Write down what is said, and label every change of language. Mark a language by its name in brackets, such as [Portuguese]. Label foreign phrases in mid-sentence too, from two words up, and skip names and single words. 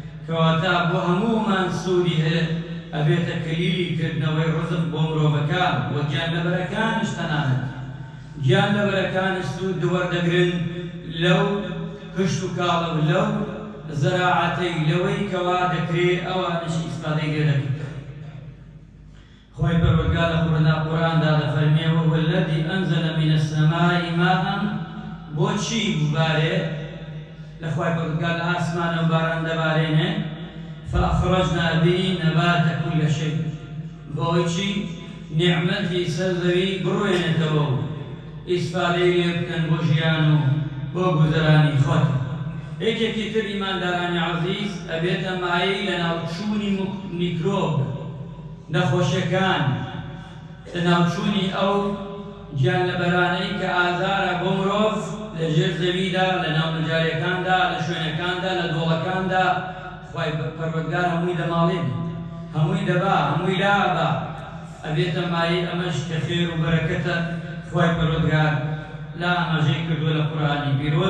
[Central Kurdish] کەواتە بۆ هەموومان سوودی هەیە ئەبێتە کلیلی کردنەوەی ڕزق بۆ مرۆڤەکان و گیانلەبەرەکانش تەنانەت گیانلەبەرەکانش سوود وەردەگرن لەو کشت و کاڵە و لەو زەراعەتەی لەوەی کەوا دەکرێت ئەوانش ئیسفادەی لێ دەکرێت. خۆی پەروەردگار لە قورئاندا دەفەرمێ [Arabic] وهو الذي أنزل من السماء ماء [Central Kurdish] بۆچی ببارێ لە خوای پەروەردگار لە ئاسمانەوە باران دەبارێنێ [Arabic] فأخرجنا به نبات كل شيء [Central Kurdish] بۆی چی نیعمەتی سەر زەوی بڕوێنێتەوە و ئیسفادەی لێ بکەن بۆ ژیان و بۆ گوزەرانی خۆت. یەکێکی تر ئیماندارانی عەزیز ئەبێتە مایەی لە ناوچوونی میکرۆب نەخۆشیەکان لە ناوچوونی ئەو گیانلەبەرانەی کە ئازارە بۆ مرۆڤ لە ژێر زەویدا لە ناو مەجاریەکاندا لە شوێنەکاندا لە دۆڵەکاندا خوای پەروەردگار هەمووی دەماڵێن هەمووی دەبا هەمووی لابا ئەبێتە مایەی ئەمەش کە خێر و بەرەکەتە خوای پەروەردگار لا ئاماژەی کردووە لە قورئانی پیرۆز.